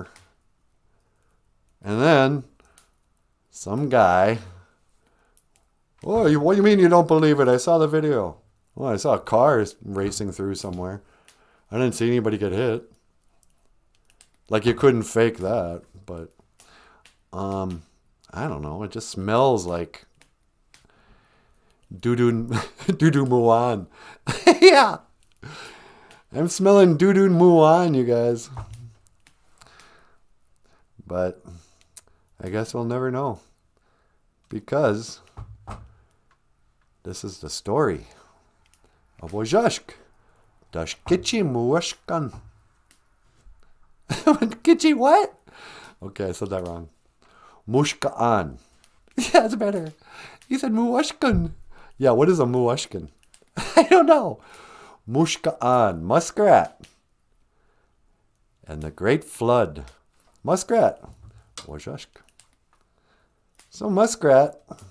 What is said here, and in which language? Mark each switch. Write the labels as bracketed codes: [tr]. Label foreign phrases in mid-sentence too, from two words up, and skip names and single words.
[en] And then some guy, what do you mean you don't believe it? I saw the video. Well, I saw a car racing through somewhere. I didn't see anybody get hit. Like you couldn't fake that, but I don't know. It just smells like doo-doo muan. Yeah. I'm smelling doo-doo muan, you guys. But I guess we'll never know. Because this is the story of Wojashk. [oj] Dashkichi muashkan. [en] Kitchi what? Okay, I said that wrong. Mushkaan. Yeah, that's better. You said muashkan. Yeah, what is a muashkan? I don't know. Mushkaan. Muskrat. And the Great Flood. Muskrat. Wojashk. So muskrat.